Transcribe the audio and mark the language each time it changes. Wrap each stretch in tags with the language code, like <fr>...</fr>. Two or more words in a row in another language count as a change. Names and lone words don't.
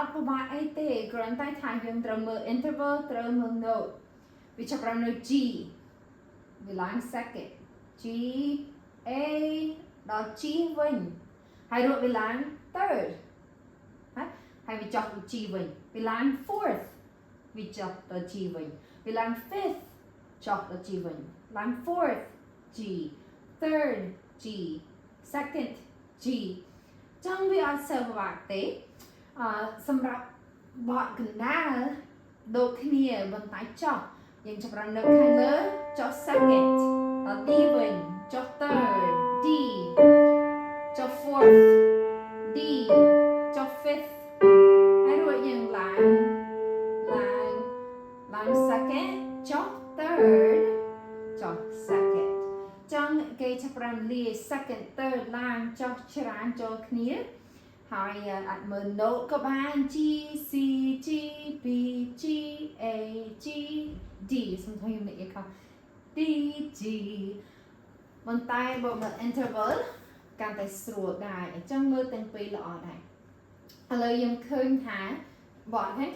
<km>ត់ពិបាកអីទេគ្រាន់តែថាយើងត្រូវមើល interval ត្រូវមើល note វាចាប់ផ្ដើមនៅ G វាឡើង second G A ដល់ G វិញហើយរួចវាឡើង third ហើយវាចុះទៅ G វិញវាឡើង fourth វាចុះទៅ G វិញវាឡើង fifth ចុះទៅ G វិញឡើង fourth G third G second G ចឹងវាអត់សូវពិបាកទេសម្រាប់បទកណ្ដាលដូចគ្នាប៉ុន្តែចុះយើងចាប់ផ្ដើមនៅខាងលើចុះ second ដល់ D វិញចុះ third D ចុះ fourth D ចុះ fifth ហើយរួចយើងឡើង second ចុះ third ចុះ second ចឹងគេចាប់ផ្ដើមលា second third ឡើងចុះច្រើនចូលគ្នាហើយអត់មើល note ក៏បាន G C G B G A G D សំខាន់ខ្ញុំនិយាយ ថា D G ប៉ុន្តែបើមើល interval កាន់តែស្រួលដែរអញ្ចឹងមើលទាំងពីរល្អដែរឥឡូវយើងឃើញថាបទខាង</km>